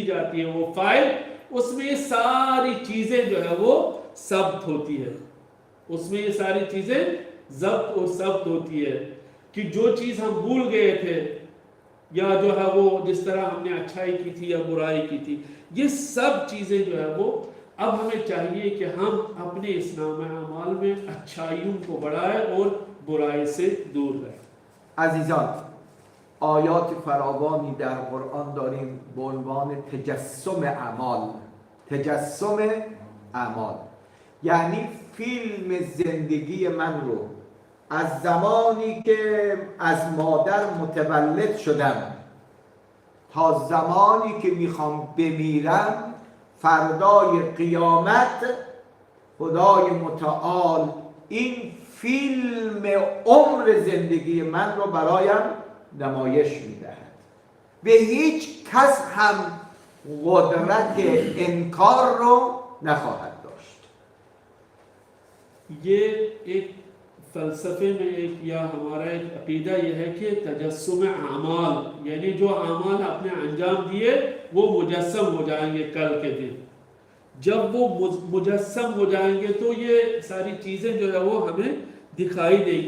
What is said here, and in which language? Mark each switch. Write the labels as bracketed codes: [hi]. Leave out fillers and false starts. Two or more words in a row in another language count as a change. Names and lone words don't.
[hi] जाती है वो फाइल, उसमें ये सारी चीजें जो है वो ज़ब्त होती है, उसमें ये सारी चीजें ज़ब्त और ज़ब्त होती है कि जो चीज़ हम भूल गए थे या जो है वो जिस तरह हमने अच्छाई की थी या बुराई की थी, ये सब चीज़ें जो है वो अब हमें चाहिए कि हम अपने इस नामे अमाल में अच्छाइयों को बढ़ाएं और बुराई से दूर रहें. [fa] عزیزان، آیات فراوانی در قرآن داریم به عنوان تجسم اعمال. تجسم اعمال یعنی فیلم زندگی من رو از زمانی که از مادر متولد شدم تا زمانی که میخوام بمیرم، فردای قیامت خدای متعال این فیلم عمر زندگی من رو برایم نمایش میدهد. به هیچ کس هم قدرت انکار رو نخواهد داشت. [hi] ये एक फ़लसफ़े में एक या हमारा एक अक़ीदा यह है कि तजस्सुम आमाल यानी जो आमाल आपने अंजाम दिए वो मुजस्सम हो जाएंगे कल के दिन। जब वो मुजस्सम हो जाएंगे तो ये सारी चीज़ें जो है वो हमें दिखाई देगी।